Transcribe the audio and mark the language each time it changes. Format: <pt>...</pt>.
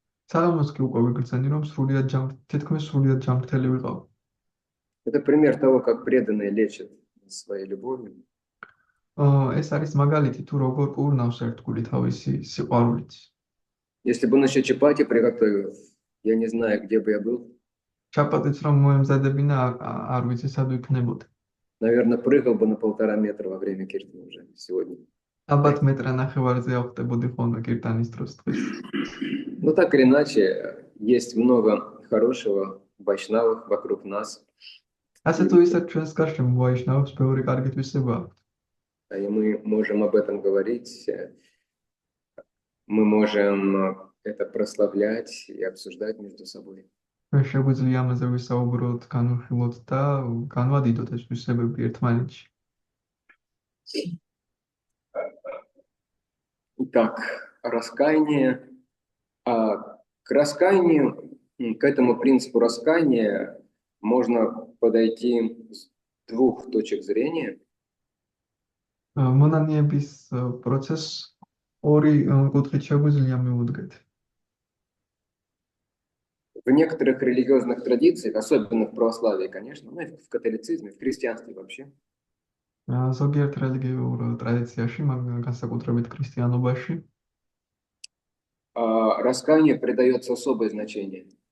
<ka>საღამოს კი უკვე ვიგრძენი რომ თითქმის სრულიად ჯამრთელი ვიყავ.</ka> <ru>Это пример того, как преданные лечат своей любовью.</ru> <ka>ეს არის მაგალითი თუ როგორ კურნავს ერთგული თავისი სიყვარულით.</ka> <ru>Если бы он еще чапати приготовил, я не знаю, где бы я был.</ru> <ka>ჩაპატიც რომ მოემზადებინა არ ვიცი სად ვიქნებოდი.</ka> <ru>Наверное, прыгал бы на 1,5 метра во время киртана уже сегодня.</ru> <ka>ალბათ მეტრა ნახევარზე ავხდებოდი ხოლმე კირტანის დროს დღეს.</ka> <ru>Но так или иначе, есть много хорошего вайшнавых вокруг нас.</ru> <ka>ასე თუ ისე ჩვენს გარშემო ვაიშნავებს ბევრი კარგი თვისება აქვთ.</ka> <ru>И мы можем об этом говорить, мы можем это прославлять и обсуждать между собой.</ru> <ka>ჩვენ შეგვიძლია ამაზე ვისაუბროთ, განვიხილოთ და განვადიდოთ ეს თვისებები ერთმანეთში.</ka> <ru>Итак, раскаяние. К раскаянию, к этому принципу раскаяния можно подойти с двух точек зрения.</ru> <ka>მონანიების პროცესს ორი კუთხით შეგვიძლია მივუდგეთ.</ka> <ru>В некоторых религиозных традициях, особенно в православии, конечно, ну и в католицизме, в христианстве вообще,</ru> <ka>ზოგიერთ რელიგიურ ტრადიციაში, მაგრამ განსაკუთრებით ქრისტიანობაში,</ka> <ru>раскаянию придается особое значение.</ru>